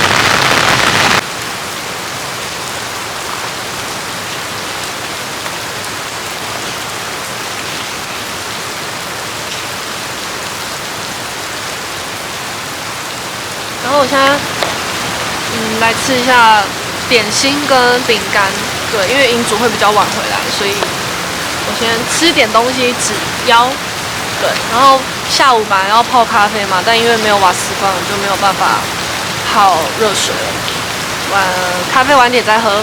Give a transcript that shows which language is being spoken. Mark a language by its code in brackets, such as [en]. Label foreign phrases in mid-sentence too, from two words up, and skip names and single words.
[zh] 然后我现在来吃一下點心跟餅乾，對，因為營主會比較晚回來，所以我先吃一點東西止腰，對，然後下午本來要泡咖啡嘛，但因為沒有瓦斯罐，就沒有辦法泡熱水了。咖啡晚點再喝。